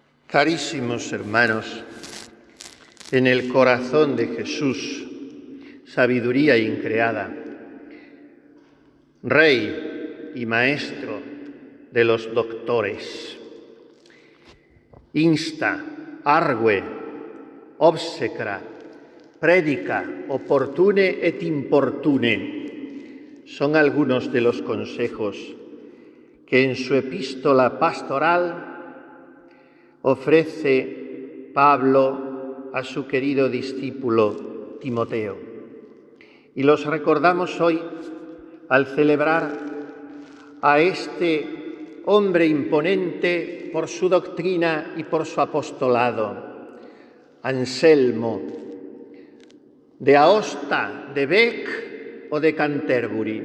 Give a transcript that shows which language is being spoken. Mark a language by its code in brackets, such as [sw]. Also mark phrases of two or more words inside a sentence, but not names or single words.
[es] Carísimos hermanos, en el corazón de Jesús, sabiduría increada, Rey y Maestro de los doctores, insta, [la] argue, obsecra, predica, opportune et importune, [es] son algunos de los consejos que en su epístola pastoral ofrece Pablo a su querido discípulo Timoteo. Y los recordamos hoy al celebrar a este hombre imponente por su doctrina y por su apostolado, Anselmo, de Aosta, de Bec o de Canterbury.